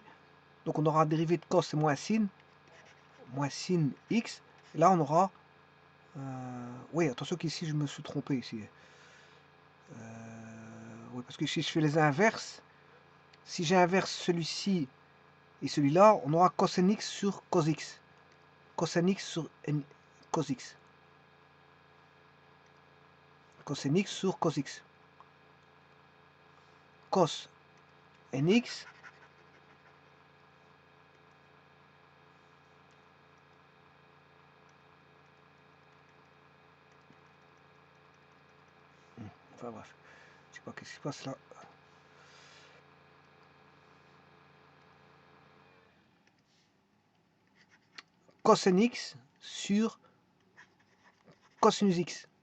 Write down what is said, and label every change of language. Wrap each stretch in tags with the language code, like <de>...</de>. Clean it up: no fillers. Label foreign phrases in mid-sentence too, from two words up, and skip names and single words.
<fr>Donc on aura dérivé de cos et moins sin x. Et là on aura... oui, attention qu'ici je me suis trompé ici. Oui, parce que si je fais les inverses, si j'inverse celui-ci et celui-là, on aura cos nx sur cos x. Cos nx sur cos x. Cos nx sur cos x. Cos nx enfin bref, je sais pas qu'est-ce qui se passe là. Cos nx sur cosinus x.</fr>